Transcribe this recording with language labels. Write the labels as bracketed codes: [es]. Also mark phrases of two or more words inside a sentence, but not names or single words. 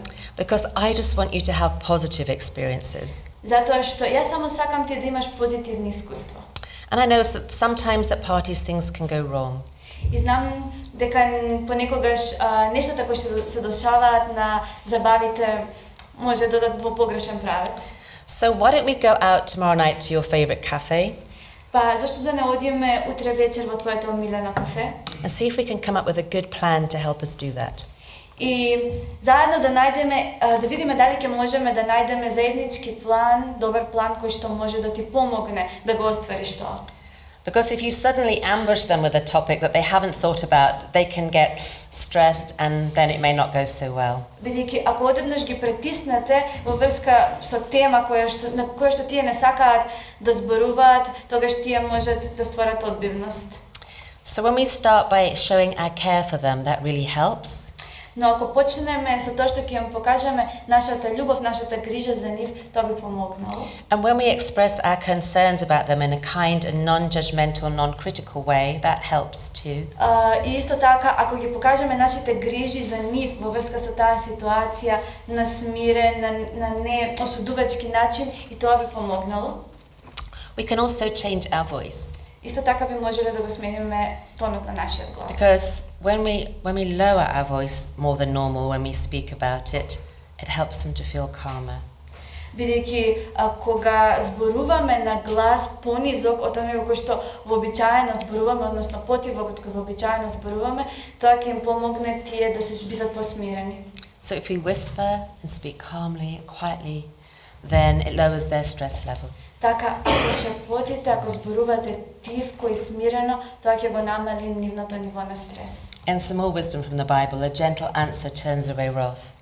[en] Because I just want you to have positive experiences. [mk] Затоа што јас само сакам ти да имаш позитивни искуства. [en] And I know that sometimes at parties things can go wrong. [mk] И знам дека понекогаш нештата кои се дешаваат на забавите може да дадат во погрешен правец. [en] So why don't we go out tomorrow night to your favorite cafe? [mk] Па зашто да не одиме утре вечер во твоето омилено кафе? [en] And see if we can come up with a good plan to help us do that. [mk] И заедно да најдеме, да видиме дали ќе можеме да најдеме заеднички план, добар план кој што може да ти помогне да го оствариш тоа. [en] Because if you suddenly ambush them with a topic that they haven't thought about, they can get stressed and then it may not go so well. [mk] Бидејќи ако одеднаш ги притиснете во врска со тема на која што тие не сакаат да зборуваат, тогаш тие можат да створат одбивност. [en] So when we start by showing our care for them, that really helps. [mk] Но ако почнеме со тоа што ќе им покажеме нашата љубов, нашата грижа за нив, тоа би помогнало. [en] And when we express our concerns about them in a kind and non-judgmental, non-critical way, that helps too. [mk] И исто така, ако ги покажеме нашите грижи за нив во врска со таа ситуација на смирен, на не осудувачки начин, и тоа би помогнало. [en] We can also change our voice. [mk] Исто така би можеле да го смениме тонот на нашиот глас. [en] Because when we lower our voice more than normal when we speak about it, it helps them to feel calmer. [mk] Бидејќи кога зборуваме на глас понизок од оние кои што вообичаено зборуваме, односно потивок од кој вообичаено зборуваме, тоа ќе им помогне тие да се бидат посмирени. [en] So if we whisper and speak calmly and quietly, then it lowers their stress level. [mk] Така, ако шепотите, ако зборувате тивко и смирено, тоа ќе го намали нивното ниво на стрес. [en] And some more wisdom from the Bible, a gentle answer turns away wrath.